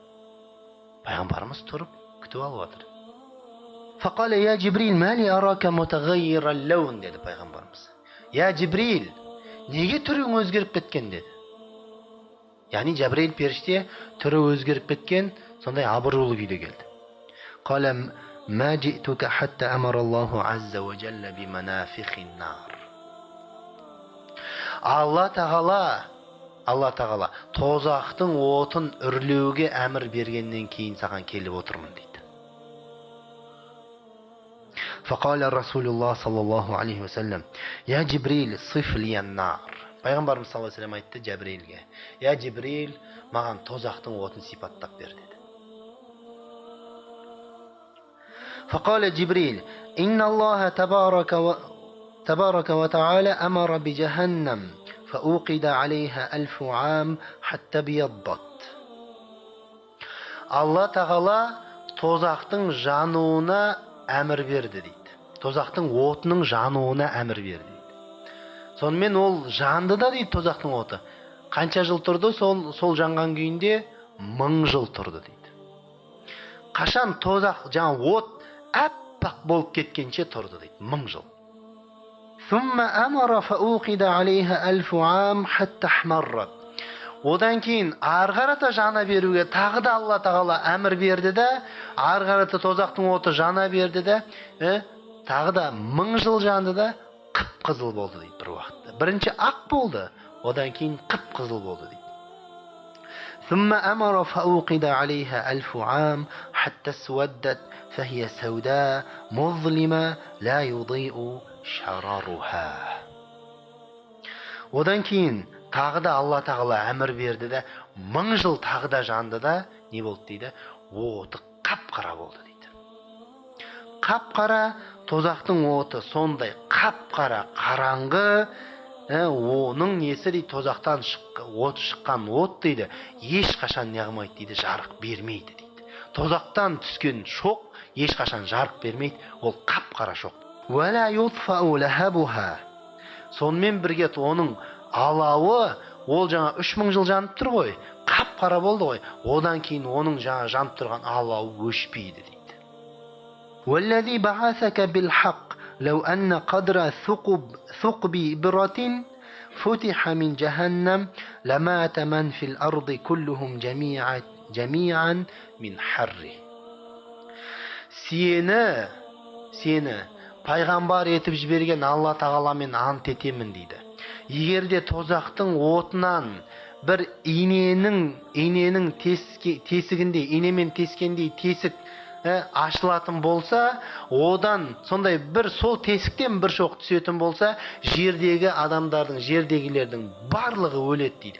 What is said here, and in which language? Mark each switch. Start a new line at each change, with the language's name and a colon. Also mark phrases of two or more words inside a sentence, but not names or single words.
Kazakh: Пайғамбарымыз тұрып күтіп алып отыр.
Arabic: فقال يا جبريل، ما لي أراك متغير اللون
Kazakh: деді пайғамбарымыз. Я Жибрил, неге түрің өзгеріп кеткен деді. Яғни Жәбірейіл періште түрі өзгеріп кеткен, сондай абыройлы күйде келді.
Arabic: قال ما جئتك حتى أمر الله عز وجل بمنافخ النار.
Kazakh: Алла тағала тозақтың отын үрлеуге әмір бергеннен кейін саған келіп отырмын дейді.
Arabic: فقال رسول الله صلى الله عليه وسلم, يا جبريل، صف لي النار.
Kazakh: Пайғамбарымыз
Arabic: صلى الله عليه وسلم
Kazakh: айтты Жәбірейілге, я Жибрил, маған тозақтың отын сипаттап бер деді.
Arabic: فقال جبريل، إن الله تبارك وتعالى أمر بجهنم فأوقد عليها 1000 عام حتى بيضت.
Kazakh: Алла тағала тозақтың жануына әмір берді дейді. Тозақтың отының жануына әмір берді дейді. Сонымен ол жанды да дейді тозақтың оты. Қанша жыл тұрды? Сол жанған күйінде 1000 жыл тұрды дейді. Қашан тозақ жаңа от әппақ болып кеткенше тұрды дейді. 1000 жыл.
Arabic: ثم أمر فأوقد عليها 1000 عام حتى احمرت.
Kazakh: Одан кейін арғарата жана беруге тағы да Алла тағала әмір берді де, арғарата тозақтың оты жана берді де, тағы да 1000 жыл жанды да қып-қызыл болды дейді бір уақытта. Бірінші ақ болды, одан кейін қып-қызыл болды дейді.
Arabic: ثم أمر فأوقد عليها 1000 عام حتى اسودت فهي سوداء مظلمة لا يضيء шараруха.
Kazakh: Одан кейін тағы да Алла тағала әмір берді де, 1000 жыл тағы да жанды да, не болды дейді? Оты қап-қара болды дейді. Қап-қара тозақтың оты сондай қап-қара қараңғы, оның несі дейді, тозақтан шыққан от дейді, ешқашан не қылмайды дейді, жарық бермейді дейді. Тозақтан түскен шоқ ешқашан жарық бермейді, ол қап-қара шоқ.
Arabic: ولا يطفأ لهبها.
Kazakh: Сонымен бірге оның алауы, ол жаңа 3000 жыл жанып тұр ғой, қап-қара болды ғой, одан кейін оның жаңа жанып тұрған алауы өшпейді дейді.
Arabic: والذي بعثك بالحق لو أن قدر ثقب إبرة فتح من جهنم لمات من في الأرض كلهم جميعا من حره.
Kazakh: Сені пайғамбар етіп жіберген Алла тағаламен ант етемін дейді. Егерде тозақтың отынан бір иненің тесігінде, инемен тескендей тесік ашылатын болса, одан сондай бір сол тесіктен бір шоқ түсетін болса, жердегі адамдардың, жердегілердің барлығы өледі дейді.